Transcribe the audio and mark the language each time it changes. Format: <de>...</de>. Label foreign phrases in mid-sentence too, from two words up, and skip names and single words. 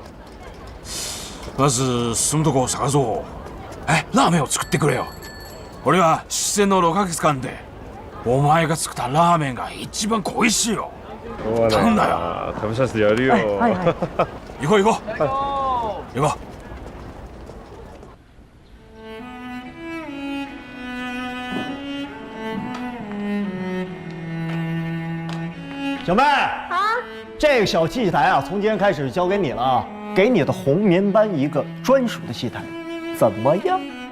<ja>まず住むとこを探そう。ラーメンを作ってくれよ。俺は出演の6ヶ月間でお前が作ったラーメンが一番恋しいよ。頼んだよ。食べさせてやるよ。はいはい。行こう行こう。行こう。</ja> <zh>小妹啊，这个小戏台啊，从今天开始交给你了啊，给你的红棉班一个专属的戏台，怎么样？</zh>